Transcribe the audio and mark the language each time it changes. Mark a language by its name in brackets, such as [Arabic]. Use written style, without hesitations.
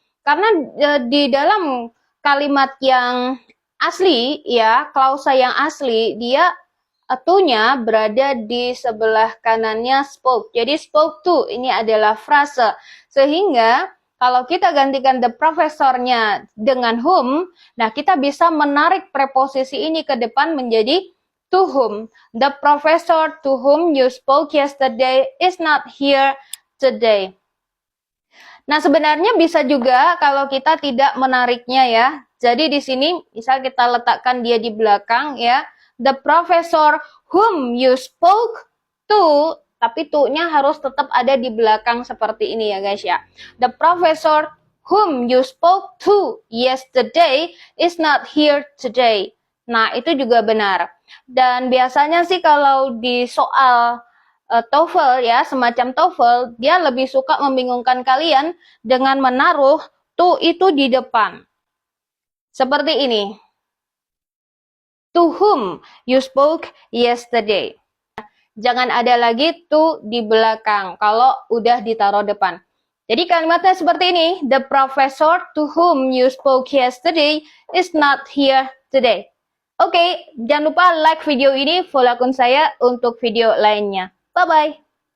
[Indonesian] Karena di dalam kalimat yang asli, ya, klausa yang asli, dia to-nya berada di sebelah kanannya spoke. Jadi [English] spoke to [Indonesian] ini adalah frase. Sehingga kalau kita gantikan the professornya dengan whom, nah kita bisa menarik preposisi ini ke depan menjadi to whom. [English] The professor to whom you spoke yesterday is not here today. [Indonesian] Nah, sebenarnya bisa juga kalau kita tidak menariknya ya. Jadi di sini misal kita letakkan dia di belakang ya. [English] The professor whom you spoke to, [Indonesian] tapi to-nya harus tetap ada di belakang seperti ini ya guys ya. [English] The professor whom you spoke to yesterday is not here today. [Indonesian] Nah, itu juga benar. Dan biasanya sih kalau di soal TOEFL ya, semacam TOEFL, dia lebih suka membingungkan kalian dengan menaruh to itu di depan. Seperti ini. [English] To whom you spoke yesterday. [Indonesian] Jangan ada lagi to di belakang kalau udah ditaruh depan. Jadi kalimatnya seperti ini. [English] The professor to whom you spoke yesterday is not here today. [Indonesian] Oke, jangan lupa like video ini, follow akun saya untuk video lainnya. Bye-bye.